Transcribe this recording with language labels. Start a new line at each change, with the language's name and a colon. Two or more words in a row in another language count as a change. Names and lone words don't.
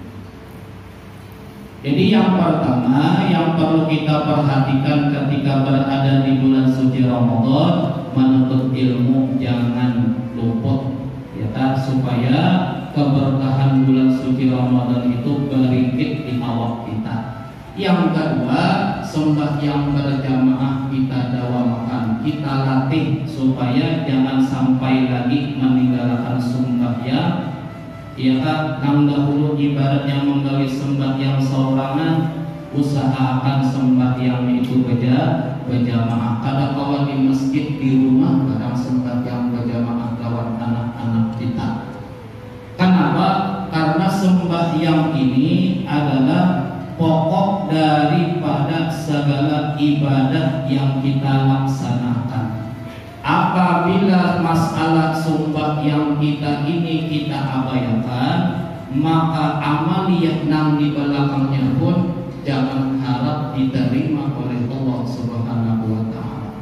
Indonesian: Jadi yang pertama yang perlu kita perhatikan ketika berada di bulan suci Ramadan, menuntut ilmu jangan luput ya kan, supaya keberkahan bulan suci Ramadan itu beringkit di awak kita. Yang kedua, sembahyang berjamaah kita dawamkan, kita latih supaya jangan sampai lagi meninggalkan sembahyang.
Banjar: Ya kan, nang dahulu ibaratnya menggawi sembahyang seorangan, usahakan sembahyang itu berjamaah. Kada kawan di masjid di rumah, kadang sembahyang berjamaah kawan anak-anak kita.
Indonesian: Kenapa? Karena sembahyang ini adalah pokok daripada segala ibadah yang kita laksanakan. Apabila masalah sembahyang kita ini kita abaikan, maka amaliyah nang di belakangnya pun jangan harap diterima oleh Allah
Arabic: Subhanahu wa taala.